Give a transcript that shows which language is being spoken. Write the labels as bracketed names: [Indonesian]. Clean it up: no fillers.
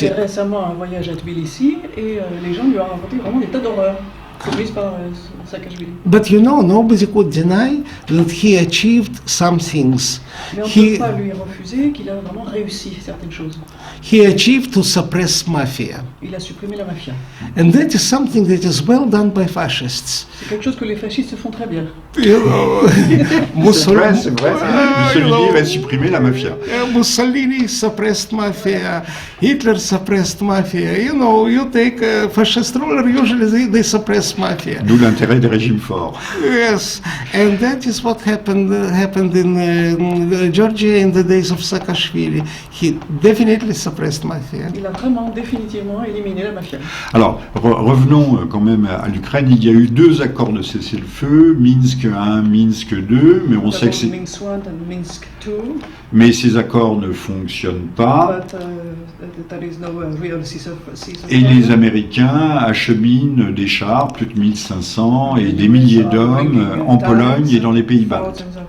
[French] J'ai fait récemment un voyage à Tbilissi et les gens lui ont raconté vraiment des tas d'horreurs. commise par Saakashvili. [English] But you know, nobody could deny that he achieved some things. [French] Mais on ne peut pas lui refuser qu'il a vraiment réussi certaines choses. [English] He achieved to suppress mafia. [French] Il a supprimé la mafia. [English] And that is something that is well done by fascists. [French] C'est quelque chose que les fascistes font très bien. [English] You know, [French] C'est vrai. Mussolini va supprimer la mafia. [English] Mussolini suppressed mafia. Hitler suppressed mafia. You know, you take a fascist ruler, usually they suppress mafia. [French] D'où l'intérêt des régimes forts. [English] Yes, and that is what happened in Georgia in the days of Saakashvili. He definitely suppressed mafia. [French] Il a vraiment définitivement éliminé la mafia. Alors, revenons quand même à l'Ukraine. Il y a eu 2 accords de cessez-le-feu, Minsk 1, Minsk 2, mais on sait que c'est... [English] Minsk 1 and Minsk 2. [French] Mais ces accords ne fonctionnent pas. [English] But, there is no real ceasefire. [French] Et les Américains acheminent des chars, plus de 1500, et des milliers d'hommes en Pologne et dans les pays baltes.